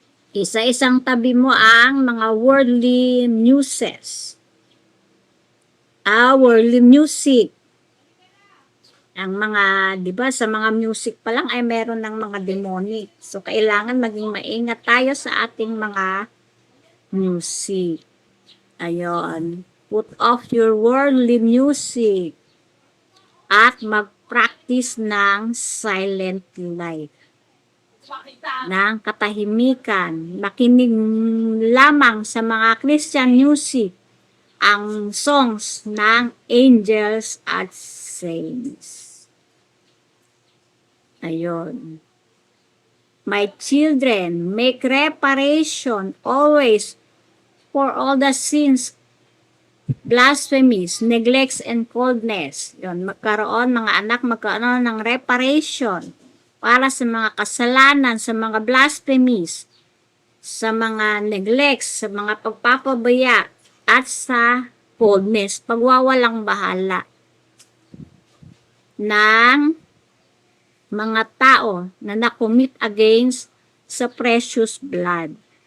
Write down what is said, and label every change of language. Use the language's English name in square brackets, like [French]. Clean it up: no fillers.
[Filipino] Isa-isang tabi mo ang mga [English] worldly muses. Worldly music. [Filipino] Ang mga, di ba, sa mga music pa lang ay meron ng mga demonic. So, kailangan maging maingat tayo sa ating mga music. Ayun. [English] Put off your worldly music [Filipino] at mag-practice ng [English] silent life. [Filipino] Ng katahimikan. Makinig lamang sa mga Christian music, ang songs ng angels at saints. Ayun. [English] My children, make reparation always for all the sins, blasphemies, neglects, and coldness. [Filipino] Yun, magkaroon ng reparation para sa mga kasalanan, sa mga blasphemies, sa mga neglects, sa mga pagpapabaya, at sa coldness, pagwawalang bahala ng mga tao na nakumit against sa [English] precious blood.